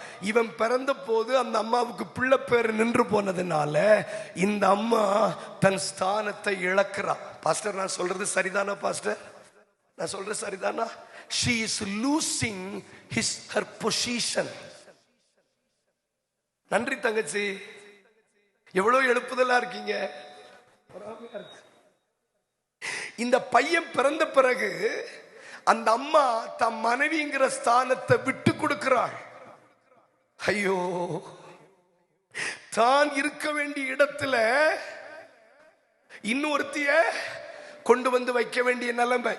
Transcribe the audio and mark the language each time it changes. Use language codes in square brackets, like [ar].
[ta] இவன் பிறந்த போது அந்த அம்மாவுக்கு பிள்ளை பேர் நின்று போனதுனால இந்த அம்மா தன் ஸ்தானத்தை இழக்கிறான். பாஸ்டர், நான் சொல்றது சரிதானா? பாஸ்டர், நான் சொல்றது சரிதானா? [en] She is losing her position. [ta] நன்றி தங்கச்சி, எவ்வளவு எழுப்புதலா இருக்கீங்க. இந்த பையன் பிறந்த பிறகு அந்த அம்மா தன் மனைவிங்கிற ஸ்தானத்தை விட்டு கொடுக்கிறாள். ஐயோ, தான் இருக்க வேண்டிய இடத்துல இன்னொருத்திய கொண்டு வந்து வைக்க வேண்டிய நிலைமை.